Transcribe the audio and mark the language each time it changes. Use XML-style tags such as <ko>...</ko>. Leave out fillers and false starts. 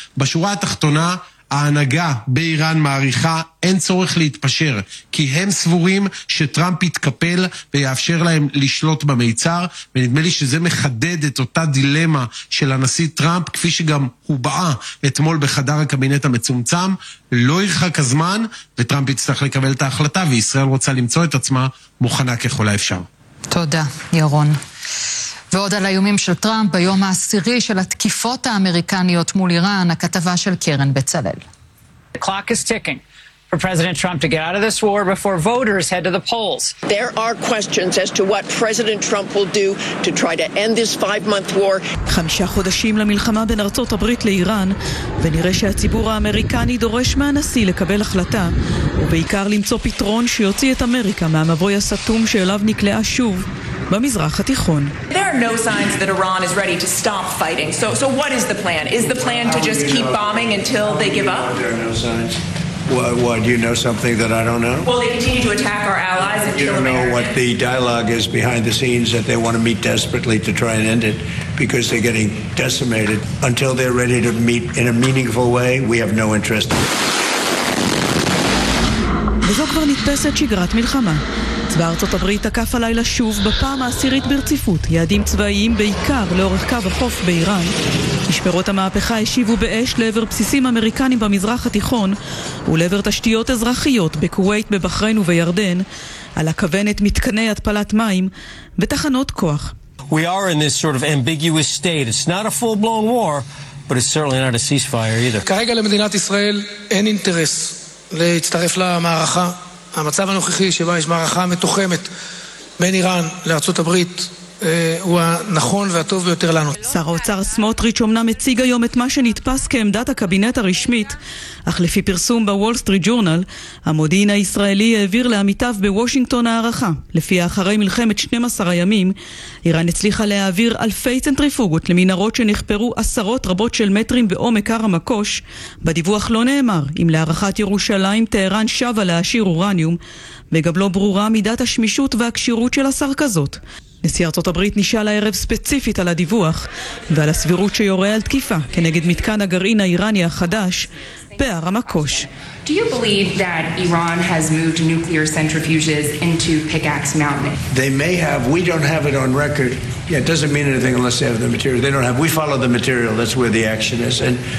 <he>בשורה התחתונה, ההנהגה באיראן מעריכה אין צורך להתפשר, כי הם סבורים שטראמפ יתקפל ויאפשר להם לשלוט במיצר, ונדמה לי שזה מחדד את אותה דילמה של הנשיא טראמפ, כפי שגם הובעה אתמול בחדר הקבינט המצומצם. לא ירחק הזמן וטראמפ יצטרך לקבל את ההחלטה, וישראל רוצה למצוא את עצמה מוכנה ככל האפשר. תודה, ירון. ועוד על האיומים של טראמפ ביום העשירי של התקיפות האמריקניות מול איראן, הכתבה של קרן בצלאל.</he> <en>The clock is ticking for President Trump to get out of this war before voters head to the polls. There are questions as to what President Trump will do to try to end this 5-month war.</en> <he>5 חודשים למלחמה בין ארצות הברית לאיראן, ונראה שהציבור האמריקני דורש מהנשיא לקבל החלטה, ובעיקר למצוא פתרון שיוציא את אמריקה מהמבוי הסתום שאליו נקלעה שוב במזרח התיכון.</he> <en>There are no signs that Iran is ready to stop fighting. So what is the plan? Is the plan to just keep bombing until they give up? There are no signs. Why do you know something that I don't know? Well, they continue to attack our allies and you don't know what the dialogue is behind the scenes that they want to meet desperately to try and end it because they're getting decimated. Until they're ready to meet in a meaningful way, we have no interest.</en> <he>וזו כבר נתפסת שגרת מלחמה. צבא ארצות הברית תקף הלילה שוב בפעם העשירית ברציפות יעדים צבאיים בעיקר לאורך קו החוף באיראן. משמרות המהפכה השיבו באש לעבר בסיסים אמריקנים במזרח התיכון ולעבר תשתיות אזרחיות בקווייט, בבחריין ובירדן, על הכוונת מתקני התפלת מים ותחנות כוח.</he> <en>We are in this sort of ambiguous state. It's not a full-blown war, but it's certainly not a ceasefire either.</en> <he>כרגע למדינת ישראל אין אינטרס להצטרף למערכה. המצב הנוכחי שבה יש מערכה מתוחמת בין איראן לארצות הברית הוא הנכון והטוב ביותר לנו. שר האוצר סמוטריץ' אומנם הציג היום את מה שנתפס כעמדת הקבינט הרשמית, אך לפי פרסום בוול סטריט ג'ורנל, המודיעין הישראלי העביר לעמיתיו בוושינגטון הערכה. לפי אחרי מלחמת 12 הימים, איראן הצליחה להעביר אלפי צנטריפוגות למנהרות שנחפרו עשרות רבות של מטרים בעומק הר המקוש. בדיווח לא נאמר אם להערכת ירושלים טהרן שווה להעשיר אורניום, וגם לא ברורה מידת השמישות והקשירות של השר כזאת. נשיא ארצות הברית נשאל הערב ספציפית על הדיווח ועל הסבירות שיורה על תקיפה כנגד מתקן הגרעין האיראני החדש בהר המקוש.</he> <en>Do you believe that Iran has moved nuclear centrifuges into Pickaxe Mountain? They may have. We don't have it on record. Yeah, it doesn't mean anything unless they have the material. They don't have. We follow the material. That's where the action is. And</en>